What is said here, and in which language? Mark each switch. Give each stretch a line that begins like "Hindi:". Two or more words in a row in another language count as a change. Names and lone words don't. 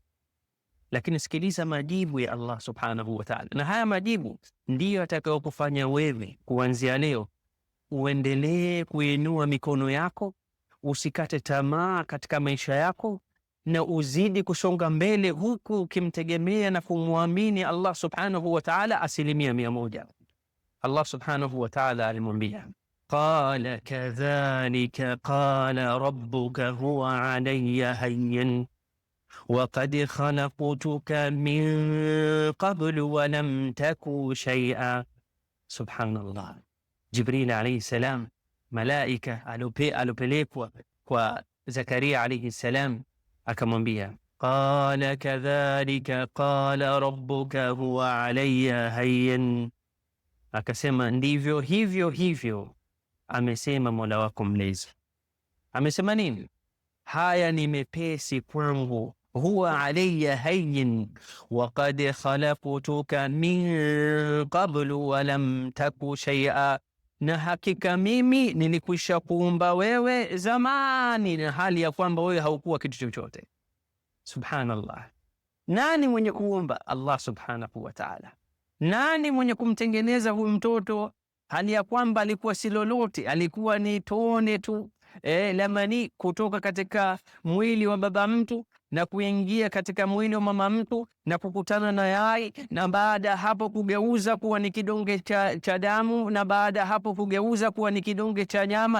Swahili: Lakini sikiliza majibu ya
Arabic: الله سبحانه وتعالى,
Swahili: na haya majibu ndiyo atakayokufanya wewe kuanzia leo uendelee kuinua mikono yako, usikate tamaa katika maisha yako, na uzidi kusonga mbele huku ukimtegemea na kumwamini
Arabic: الله سبحانه وتعالى
Swahili: 100%.
Arabic: الله سبحانه وتعالى alimwambia قال كذلك قال ربك هو علي هين وقد خلقتك من قبل ولم تك شيئا. Subhanallah, Jibril alayhi salam, malaika alopelekwa kwa Zakaria alayhi salam, akamwambia qala kadhalika qala rabbuka huwa alayya hayyin, akasema ndivyo hivyo amesema Mola wako mlezi.
Swahili: Amesema nini? Haya ni mepesi kwangu,
Arabic: هو علي هين وقد خلقتك من قبل ولم تك شيئا,
Swahili: na hakika mimi nilikwisha kuumba wewe zamani na hali ya kwamba wewe haukuwa kitu chochote. Subhanallah, nani mwenye kuumba?
Arabic: الله سبحانه وتعالى.
Swahili: Nani mwenye kumtengeneza huyu mtoto hali ya kwamba alikuwa si lolote, alikuwa ni tone tu la mani kutoka katika mwili wa baba mtu na kuingia katika mwili wa mama mtu na kukutana na yai, na baada hapo kugeuza kuwa ni kidonge cha damu, na baada hapo kugeuza kuwa ni kidonge cha nyama.